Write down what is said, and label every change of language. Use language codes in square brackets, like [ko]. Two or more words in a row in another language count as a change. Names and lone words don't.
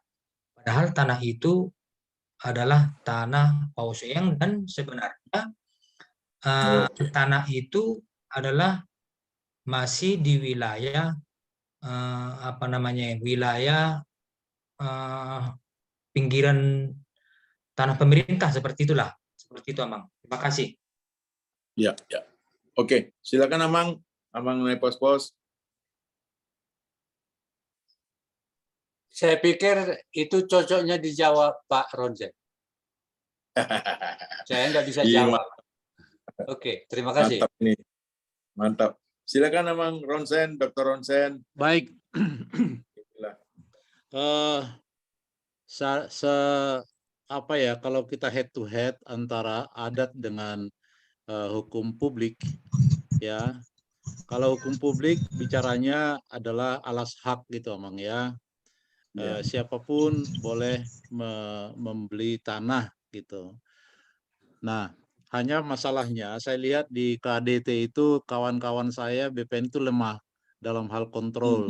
[id] Padahal tanah itu adalah tanah Pauceang dan sebenarnya tanah itu adalah masih di wilayah wilayah pinggiran tanah pemerintah, seperti itulah. Seperti itu, Amang. Terima kasih. Ya. Oke, silakan Amang naik pos-pos. Saya pikir itu cocoknya dijawab Pak Ronsen. Saya nggak bisa jawab. Oke, terima kasih. Mantap nih. Mantap. Silakan Amang Ronsen, Dr. Ronsen. Baik. Kalau kita [en] head to head [id] antara adat dengan hukum publik, ya. Kalau hukum publik bicaranya adalah alas hak gitu, Amang, ya. Siapapun boleh membeli tanah gitu. Nah, hanya masalahnya saya lihat di KDT itu kawan-kawan saya BPN itu lemah dalam hal kontrol.